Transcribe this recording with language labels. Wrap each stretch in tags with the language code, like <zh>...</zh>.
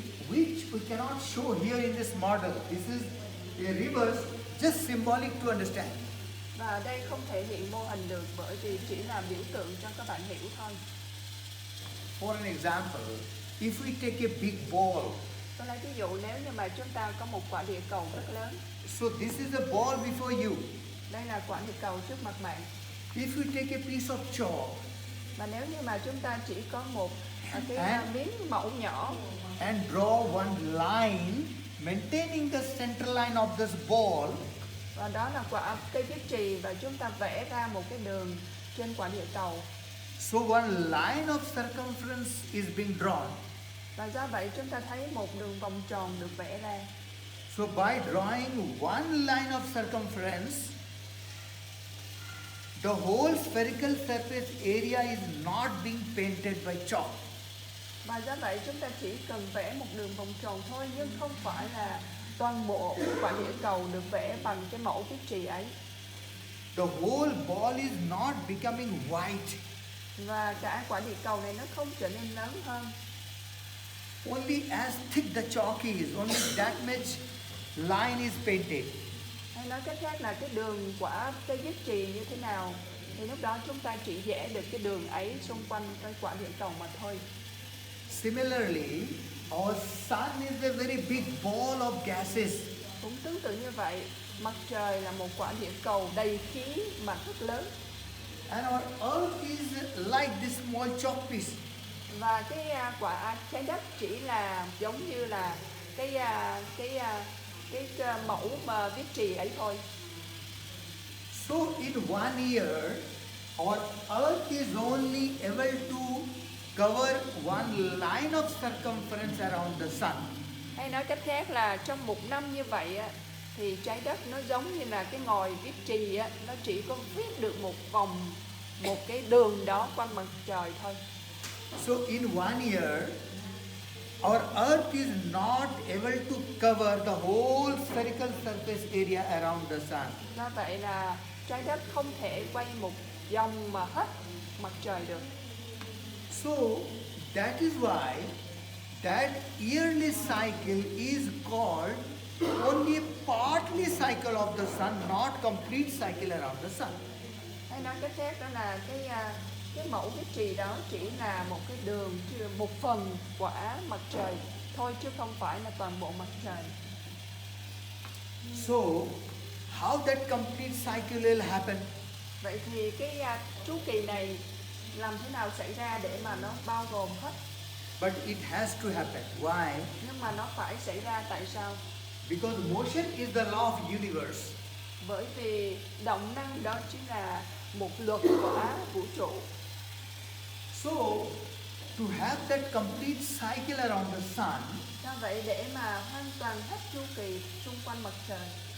<en>Which we cannot show here in this model. This is a reverse, just symbolic to understand.</en> <vi>Và ở đây không thể hiện mô hình được bởi vì chỉ là biểu tượng cho các bạn hiểu thôi.</vi> <en>For an example, if we take a big ball,</en> <vi>Tôi lấy ví dụ nếu như mà chúng ta có một quả địa cầu rất lớn.</vi> <en>so this is a ball before you.</en> <vi>Đây là quả địa cầu trước mặt bạn.</vi> <en>If you take a piece of chalk</en> <vi>Và nếu như mà chúng ta chỉ có một cái miếng mẫu nhỏ</vi> <en>and draw one line maintaining the center line of this ball,</en> <vi>và đó là cây viết chì, và chúng ta vẽ ra một cái đường trên quả địa cầu.</vi> <en>so one line of circumference is being drawn.</en> <vi>Và do vậy chúng ta thấy một đường vòng tròn được vẽ ra.</vi> <en>So by drawing one line of circumference, the whole spherical surface area is not being painted by chalk.</en> <vi>Và do vậy chúng ta chỉ cần vẽ một đường vòng tròn thôi, nhưng không phải là toàn bộ quả địa cầu được vẽ bằng cái mẫu viết chì ấy.</vi> <en>The whole ball is not becoming white.</en> <vi>Và cả quả địa cầu này nó không trở nên lớn hơn.</vi> <en>Only as thick the chalk is, only that much line is painted.</en> <vi>Hay nói cách khác là cái đường quả cây viết chì như thế nào thì lúc đó chúng ta chỉ vẽ được cái đường ấy xung quanh cái quả địa cầu mà thôi.</vi> <en>Similarly, our sun is a very big ball of gases.</en> <vi>Cũng tương tự như vậy, mặt trời là một quả địa cầu đầy khí mà rất lớn.</vi> <en>And our earth is like this small chalk piece.</en> <vi>Và cái quả trái đất chỉ là giống như là cái mẫu mà viết chì ấy thôi.</vi> <en>So in one year, our earth is only able to cover one line of circumference around the sun.</en> <vi>Hay nói cách khác là trong một năm như vậy á, thì trái đất nó giống như là cái ngòi viết chì á, nó chỉ có viết được một vòng, một cái đường đó quanh mặt trời thôi.</vi> <en>So in one year, our earth is not able to cover the whole spherical surface area around the sun.</en> <vi>Do vậy là trái đất không thể quay một vòng mà hết mặt trời được.</vi> <en>So that is why that yearly cycle is called only partly cycle of the sun, not complete cycle around the sun.</en> <vi>Hay nói cách khác đó là cái mẫu viết chì đó chỉ là một cái đường, một phần quả mặt trời thôi, chứ không phải là toàn bộ mặt trời.</vi> <en>So how that complete cycle will happen?</en> <vi>Vậy thì cái chu kỳ này làm thế nào xảy ra để mà nó bao gồm hết?</vi> <en>But it has to happen. Why?</en> <vi>Nhưng mà nó phải xảy ra tại sao?</vi> <en>Because motion is the law of universe.</en> <vi>Bởi vì động năng đó chính là một luật của vũ trụ.</vi> <en>So to have that complete cycle around the sun,</en> <vi>Do vậy để mà hoàn toàn hết chu kỳ xung quanh mặt trời,</vi>